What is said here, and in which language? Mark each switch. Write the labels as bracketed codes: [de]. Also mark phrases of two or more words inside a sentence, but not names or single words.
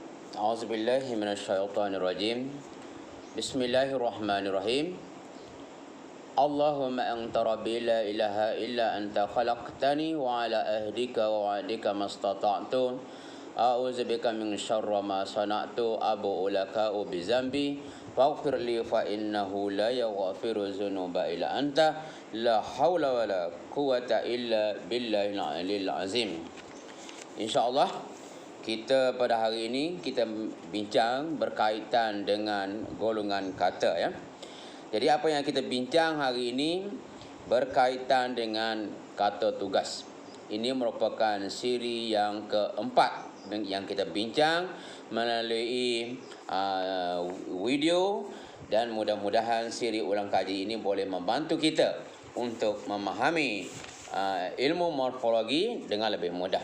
[ar] أعوذ بالله من الشيطان الرجيم. بسم الله الرحمن الرحيم. اللهم أنت ربي لا إله إلا أنت خلقتني وعلى عهدك ووعدك ما استطعت. أعوذ بك من شر ما صنعت أبوء لك بذنبي فاغفر لي فإنه لا يغفر الذنوب إلا أنت لا حول ولا قوة إلا بالله العلي العظيم. [ms] InsyaAllah kita pada hari ini kita bincang berkaitan dengan golongan kata ya. Jadi apa yang kita bincang hari ini berkaitan dengan kata tugas. Ini merupakan siri yang keempat yang kita bincang melalui video, dan mudah-mudahan siri ulang kaji ini boleh membantu kita untuk memahami ilmu morfologi dengan lebih mudah.